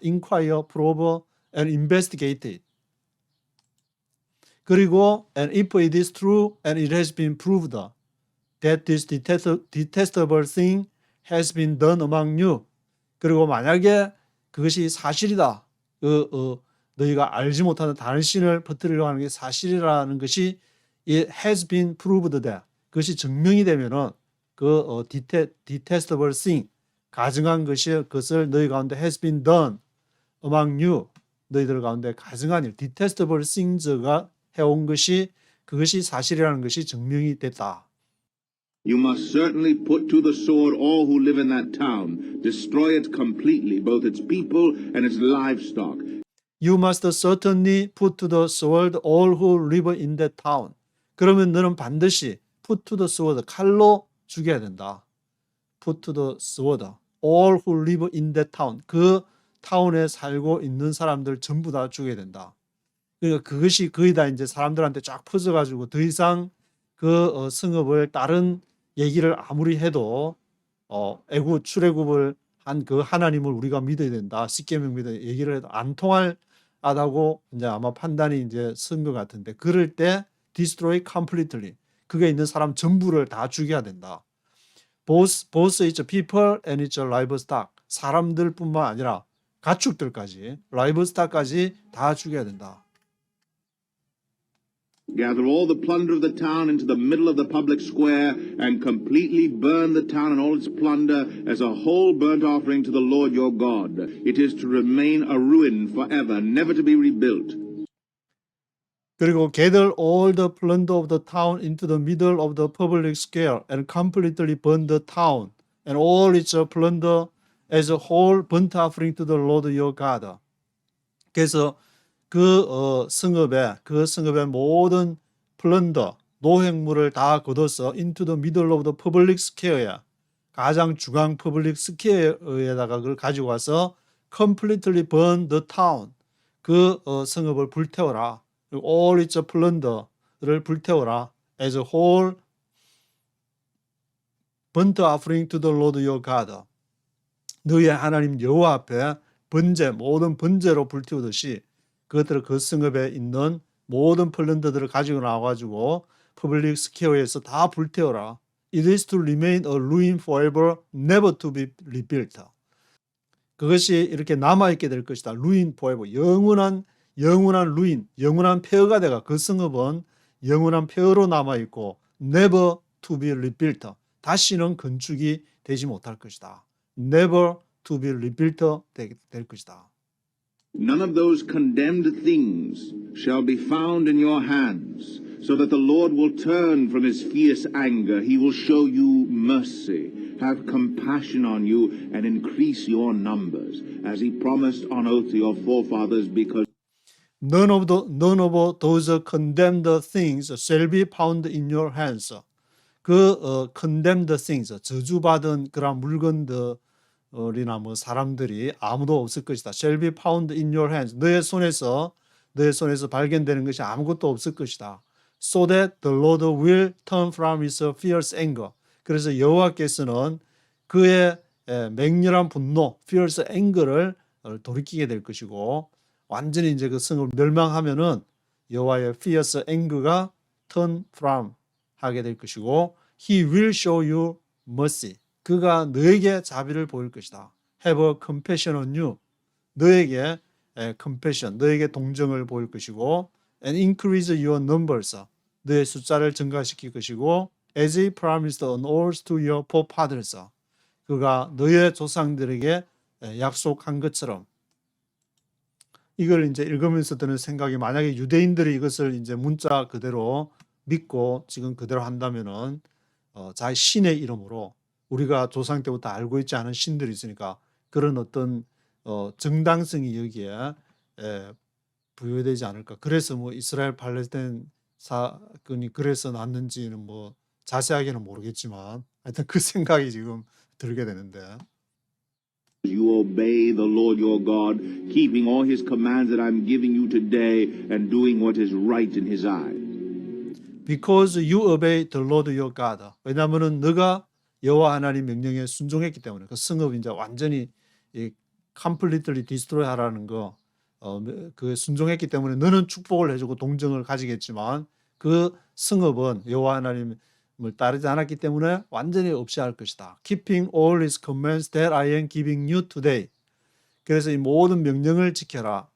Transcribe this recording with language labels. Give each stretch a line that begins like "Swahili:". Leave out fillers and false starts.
English: inquire, probe, and investigate it. 그리고 and if it is true and it has been proved that this detestable thing has been done among you.
Korean: 그리고 만약에 그것이 사실이다. 너희가 알지 못하는 다른 신을 퍼뜨리려고 하는 게 사실이라는 것이
English: it has been proved that
Korean: 그것이 증명이 되면은 그
English: detestable thing
Korean: 가증한 것을 너희 가운데
English: has been done among you
Korean: 너희들 가운데 가증한 일
English: detestable things
Korean: 가 해온 것이 그것이 사실이라는 것이 증명이 됐다.
English: You must certainly put to the sword all who live in that town, destroy it completely, both its people and its livestock. You must certainly put to the sword all who live in that town.
Korean: 그러면 너는 반드시
English: put to the sword,
Korean: 칼로 죽여야 된다.
English: put to the sword, all who live in that town.
Korean: 그 타운에 살고 있는 사람들 전부 다 죽여야 된다. 그러니까 그것이 거의 다 이제 사람들한테 쫙 퍼져가지고 더 이상 그 성읍을 다른 얘기를 아무리 해도 애굽 출애굽을 한 그 하나님을 우리가 믿어야 된다. 십계명 믿어야 얘기를 해도 안 통할하다고 이제 아마 판단이 이제 쓴 것 같은데 그럴 때
English: destroy completely
Korean: 그게 있는 사람 전부를 다 죽여야 된다.
English: both its people and its livestock
Korean: 사람들뿐만 아니라 가축들까지 livestock까지 다 죽여야 된다.
English: Gather all the plunder of the town into the middle of the public square and completely burn the town and all its plunder as a whole burnt offering to the Lord your God. It is to remain a ruin forever, never to be rebuilt. 그리고 gather all the plunder of the town into the middle of the public square and completely burn the town and all its plunder as a whole burnt offering to the Lord your God.
Korean: 그래서 그 성읍의 모든 플런더, 노획물을 다 걷어서
English: into the middle of the public square
Korean: 에 가장 중앙 퍼블릭 스퀘어에다가 그걸 가지고 와서
English: completely burn the town
Korean: 그 성읍을 불태워라.
English: all its plunder를 불태워라. as a whole burnt offering to the Lord your God.
Korean: 너희의 하나님 여호와 앞에 번제 모든 번제로 불태우듯이 그것들을 그 성읍에 있는 모든 플런더들을 가지고 나와가지고 퍼블릭 스퀘어에서 다 불태워라.
English: It is to remain a ruin forever, never to be rebuilt.
Korean: 그것이 이렇게 남아있게 될 것이다.
English: ruin forever.
Korean: 영원한 ruin, 영원한 폐허가 돼가 그 성읍은 영원한 폐허로 남아있고
English: never to be rebuilt.
Korean: 다시는 건축이 되지 못할 것이다.
English: never to be rebuilt
Korean: 될 것이다.
English: None of those condemned things shall be found in your hands, so that the Lord will turn from his fierce anger. He will show you mercy, have compassion on you, and increase your numbers, as he promised on oath to your forefathers, because None of those condemned things shall be found in your hands. condemned things,
Korean: 저주받은 그런 물건들이나 뭐 사람들이 아무도 없을 것이다.
English: shall be found in your hands.
Korean: 너의 손에서 발견되는 것이 아무것도 없을 것이다.
English: so that the Lord will turn from his fierce anger.
Korean: 그래서 여호와께서는 그의 맹렬한 분노,
English: fierce anger
Korean: 를 돌이키게 될 것이고 완전히 이제 그 성을 멸망하면은 여호와의 fierce anger가
English: turn from
Korean: 하게 될 것이고
English: he will show you mercy.
Korean: 그가 너에게 자비를 보일 것이다.
English: have compassion on you.
Korean: 너에게 compassion, 너에게 동정을 보일 것이고
English: and increase your numbers.
Korean: 너의 숫자를 증가시킬 것이고
English: as he promised on oath to your forefathers.
Korean: 그가 너의 조상들에게 약속한 것처럼 이걸 이제 읽으면서 드는 생각이 만약에 유대인들이 이것을 이제 문자 그대로 믿고 지금 그대로 한다면은 자기 신의 이름으로 우리가 조상 때부터 알고 있지 않은 신들이 있으니까 그런 어떤 정당성이 여기에 부여되지 않을까. 그래서 뭐 이스라엘 팔레스타인 사건이 그래서 났는지는 뭐 자세하게는 모르겠지만 하여튼 그 생각이 지금 들게 되는데.
English: you obey the Lord your God, keeping all his commands that I'm giving you today and doing what is right in his eyes. Because you obey the Lord your God.
Korean: 왜냐하면은 너가 여호와 하나님 명령에 순종했기 때문에 그 성읍 이제 완전히
English: completely destroy
Korean: 하라는 거 그 순종했기 때문에 너는 축복을 해주고 동정을 가지겠지만 그 성읍은 여호와 하나님을 따르지 않았기 때문에 완전히 없이 할 것이다.
English: Keeping all his commands that I am giving you today.
Korean: 그래서 이 모든 명령을 지켜라.